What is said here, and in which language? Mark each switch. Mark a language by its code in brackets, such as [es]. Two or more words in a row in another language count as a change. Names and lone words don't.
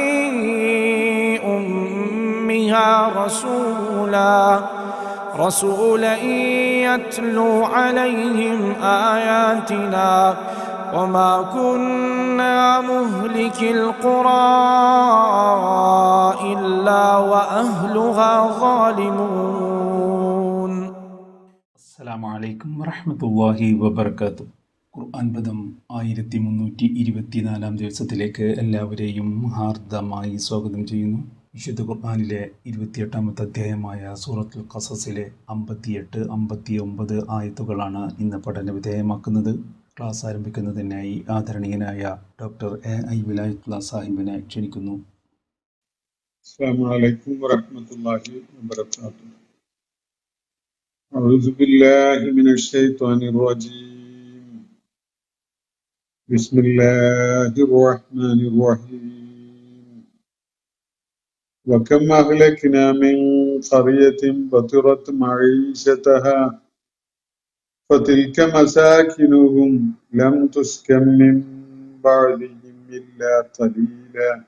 [ar] أمها رسولا يتلو عليهم آياتنا وما كنا مهلك القرى إلا وأهلها ظالمون. السلام عليكم ورحمة الله وبركاته. [ml] ഖുർആൻ പദം 1324 ദിവസത്തിലേക്ക് എല്ലാവരെയും ഹാർദമായി സ്വാഗതം ചെയ്യുന്നു. വിശുദ്ധ ഖുർആനിലെ 28-ാമത്തെ അധ്യായമായ സൂറത്തുൽ ഖസസിലെ 58, 59 ആയത്തുകളാണ് ഇന്ന് പഠന വിധേയമാക്കുന്നത്. ക്ലാസ് ആരംഭിക്കുന്നതിനായി ആദരണീയനായ ഡോക്ടർ എ.ഐ. വിലായത്തുള്ള സാഹിബിനെ ക്ഷണിക്കുന്നു. [ar] السلام عليكم ورحمة الله وبركاته. أعوذ بالله من الشيطان الرجيم. بسم الله الرحمن الرحيم. وكم أهلكنا من قرية بطرت معيشتها فتلك مساكنهم لم تسكن من بعدهم إلا قليلا